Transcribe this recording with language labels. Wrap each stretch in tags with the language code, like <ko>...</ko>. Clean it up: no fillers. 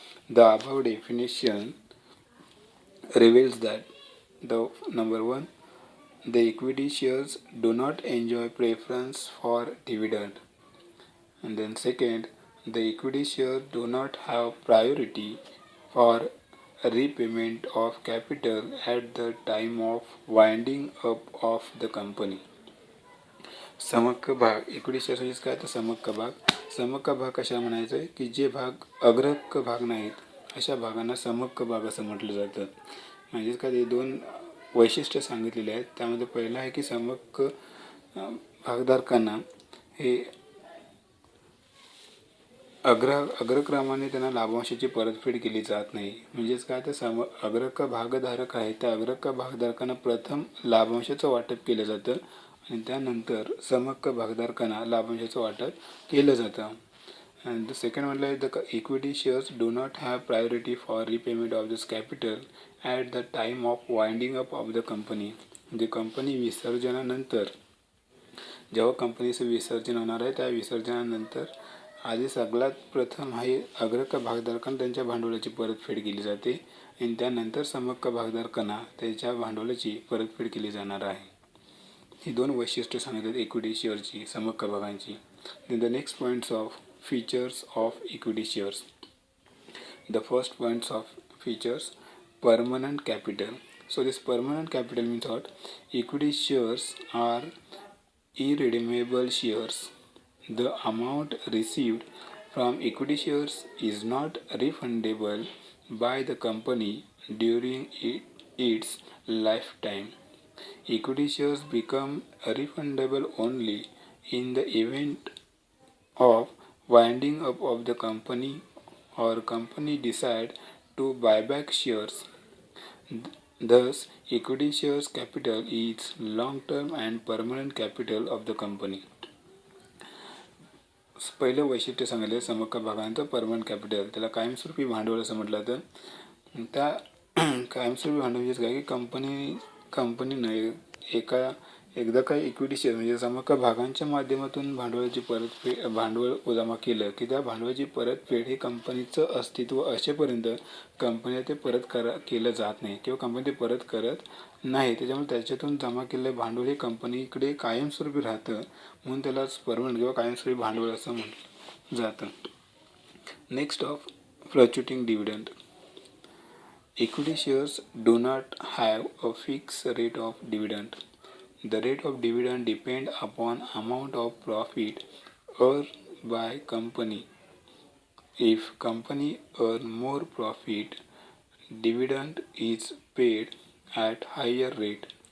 <en>The above definition reveals that the number one, the equity shares do not enjoy preference for dividend. And then second, the equity shares do not have priority for repayment of capital at the time of winding up of the company.</en> <mr>समहक्क भाग equity shares म्हणजे काय तर समहक्क भाग कशा म्हणायचं आहे की जे भाग अग्रहक्क भाग नाहीत अशा भागांना समहक्क भाग असं म्हटलं जातं. म्हणजेच काय ते दोन वैशिष्ट्य सांगितलेले आहेत. त्यामध्ये पहिलं आहे की समहक्क भागधारकांना हे अग्रक्रमाने त्यांना लाभांशाची परतफेड केली जात नाही. म्हणजेच काय तर अग्रहक्क भागधारक आहे त्या अग्रहक्क भागधारकांना प्रथम लाभांशाचं वाटप केलं जातं आणि त्यानंतर समहक्क भागधारकांना लाभांशाचं वाटप केलं जातं.</mr> <en>And the second one is the equity shares do not have priority for repayment of this capital at the time of winding up of the company.</en> <mr>म्हणजे कंपनी विसर्जनानंतर जेव्हा कंपनीचं विसर्जन होणार आहे त्या विसर्जनानंतर आधी सगळ्यात प्रथम आहे अग्रहक्क भागधारकांना त्यांच्या भांडवलाची परतफेड केली जाते आणि त्यानंतर समहक्क भागधारकांना त्याच्या भांडवलाची परतफेड केली जाणार आहे. ही दोन वैशिष्ट्ये सांगिततात इक्विटी शेअरची समहक्क भागांची.</mr> <en>The next points of features of equity shares. The first points of features, permanent capital. So this permanent capital means what? Equity shares are irredeemable shares. The amount received from equity shares is not refundable by the company during its lifetime. Equity shares become refundable only in the event of winding up of the company or company decide to buy back shares. Thus, equity shares capital is long-term and permanent capital of the company.</en> <mr>पहिलं वैशिष्ट्य सांगितलं समहक्क भागांचं permanent capital. त्याला कायमस्वरूपी भांडवल असं म्हटलं तर त्या कायमस्वरूपी भांडवल म्हणजे काय की कंपनीनं एकदा काही इक्विटी शेअर म्हणजे समहक्क भागांच्या माध्यमातून भांडवल जमा केलं की त्या भांडवलाची परतफेड ही कंपनीचं अस्तित्व असेपर्यंत कंपनीला ते केलं जात नाही किंवा कंपनी ते परत करत नाही. त्याच्यामुळे त्याच्यातून जमा केलेलं भांडवल हे कंपनीकडे कायमस्वरूपी राहतं म्हणून त्यालाच परमनंट किंवा कायमस्वरूपी भांडवल असं म्हटलं जातं.</mr> <en>Next of fluctuating dividend. Equity shares do not have a fixed rate of dividend. The rate of dividend depends upon amount of profit earned by company. If company earn more profit, dividend is paid at higher rate.</en>